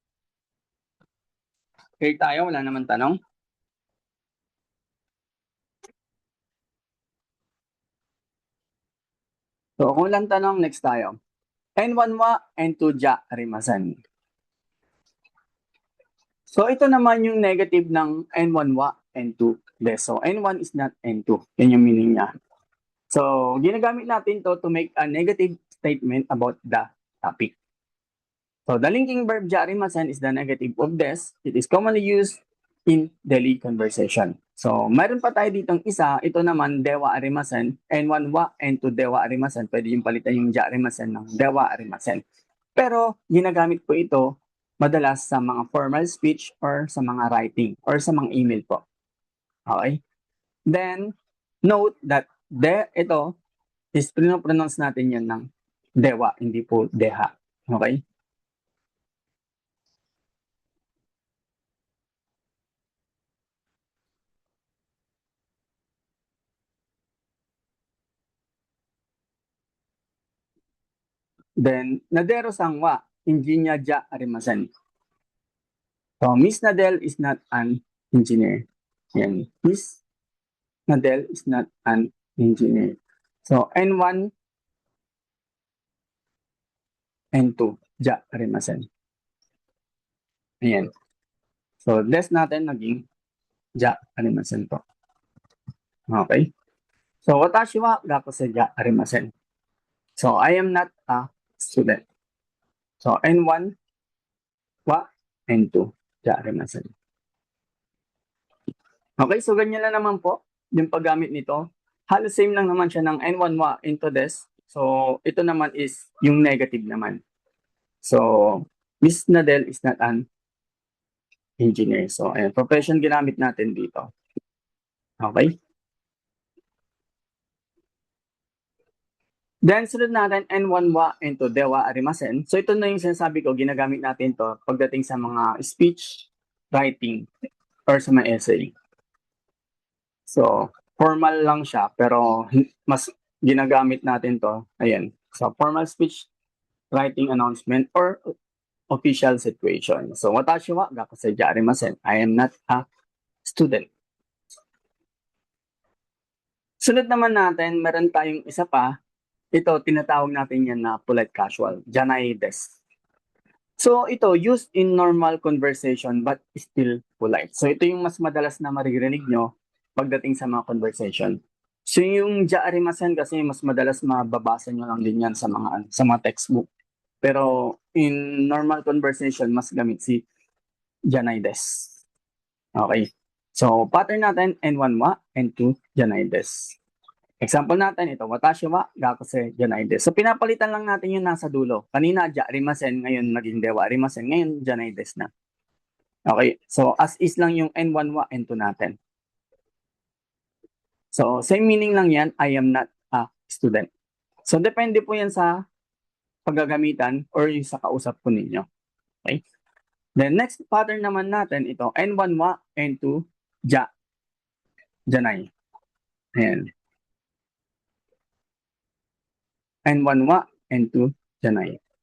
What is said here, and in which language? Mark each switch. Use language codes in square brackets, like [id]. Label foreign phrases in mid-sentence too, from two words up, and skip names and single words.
[tl] Clear tayo, wala naman tanong. So, kung walang tanong, next tayo. N1 wa, N2 [ja] じゃありません. [tl] So, ito naman yung negative ng N1 wa, N2 de. [en] So, N1 is not N2. [tl] Yan yung meaning niya. So, ginagamit natin [en] to make a negative statement about the topic. So, the linking verb [ja] じゃありません [en] is the negative of des. It is commonly used in daily conversation. [tl] So, mayroon pa tayo ditong isa. Ito naman, [ja] ではありません. N1は、N2ではありません. [tl] Pwede yung palitan yung [ja] じゃありません [tl] ng [ja] ではありません. [tl] Pero, ginagamit po ito madalas sa mga [en] formal speech [tl] or sa mga writing or sa mga email po. Okay? Then, note that ito is pronounce natin yan ng dewa, hindi po deha. Okay? [ja] Then, ナデロさんは、エンジニアじゃありません. [en] So, Miss Nadel is not an engineer. Yan. Miss Nadel is not an engineer. So, [ja] N1、N2、じゃありません. [tl] Ayan. So, des natin naging [ja] じゃありません [tl] po. Okay? So, [ja] 私は学生じゃありません. [en] So, I am not a student. So, N1 wa, [ja] N2じゃありません. [tl] Okay, so ganyan lang naman po yung paggamit nito. Halos same lang naman siya ng N1 wa into des. So, ito naman is yung negative naman. [en] So, Miss Nadel is not an engineer. So, [tl] ayan, profession ginamit natin dito. Okay? Then, sunod natin, [ja] N1はintoではありません. [tl] So, ito na yung sinasabi ko, ginagamit natin to pagdating sa mga speech, writing, or sa mga essay. So, formal lang siya, pero mas ginagamit natin to. Ayan. [en] So, formal speech, writing announcement, or official situation. So, [ja] 私は学生じゃありません. [en] I am not a student. [tl] Sunod naman natin, meron tayong isa pa. Ito, tinatawag natin yan na [en] polite casual. [ja] じゃないです. [tl] So, ito, [en] used in normal conversation but still polite. So, [tl] ito yung mas madalas na maririnig nyo pagdating sa mga conversation. So, yung [ja] じゃありません [tl] kasi mas madalas mababasa nyo lang din yan sa mga textbook. Pero, [en] in normal conversation, [tl] mas gamit si [ja] じゃないです. [tl] Okay. So, pattern natin, [ja] N1は、N2じゃないです. [tl] Example natin ito, [ja] 私は学生じゃないです. [tl] So, pinapalitan lang natin yung nasa dulo. Kanina, [ja] じゃありません, [tl] ngayon naging [ja] ではありません, [tl] ngayon [ja] じゃないです [tl] na. Okay, so as is lang yung N1 wa, N2 natin. So, [en] same meaning [tl] lang yan, [en] I am not a student. So, [tl] depende po yan sa paggagamitan or yung sa kausap po ninyo. Okay? Then, next pattern naman natin, ito, [ja] N1は、N2じゃ. じゃない。Ayan。N1は、N2じゃない.